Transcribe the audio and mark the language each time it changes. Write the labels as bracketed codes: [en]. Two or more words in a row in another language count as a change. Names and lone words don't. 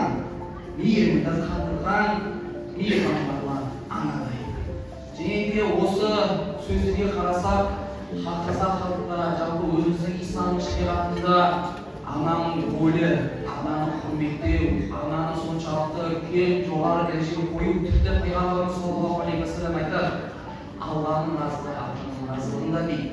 [kk] Мейірімді қадырған, мейірбандар анадай. Және де осы сөзге қарасақ, қазақ халқында жалпы өзіміздің ислам шариғатында ананың рөлі, ананы құрметтеу, ананы соншалықты үлкен жоғары дәрежеге қою, тіпті пайғамбарымыз [ar] صلى الله عليه وسلم [kk] айтады, Алланың разылығында дейді.